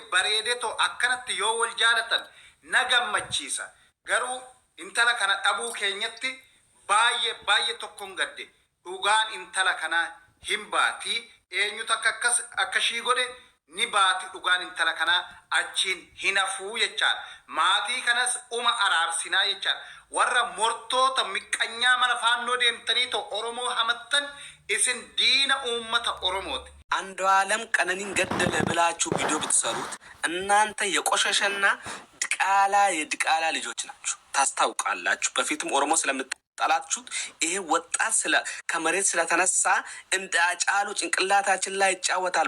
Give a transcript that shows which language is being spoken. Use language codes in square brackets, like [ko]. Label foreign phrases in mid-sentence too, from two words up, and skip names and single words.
[om] bareedetoo akkanatti yoo wal jaalatan na gammachiisa garuu intala kana dhabuu keenyatti baay'ee tokkoon gadde dhugaan intala kana hin baati eenyutu akka shii godhe ni baati dhugaan intala kana achiin hinafuu jechaan maatii kanas araarsinaa jechaan warra mortoota miqqanyaa mana faannoo deemtanii to Oromoo hamattan isin diina uummata Oromooti. [am] አንዱ ዓለም ቀነኒን ገደለ ብላችሁ ቪዲዮ ብትሰሩት እናንተ የቆሸሸና የድቃላ ልጆች ናችሁ ታስታውቃላችሁ። በፊትም ኦሮሞ ስለምትጠላችሁት ይሄ ወጣት ከመሬት ስለተነሳ እንደ አጫሉ ጭንቅላታችን ላይ ይጫወታል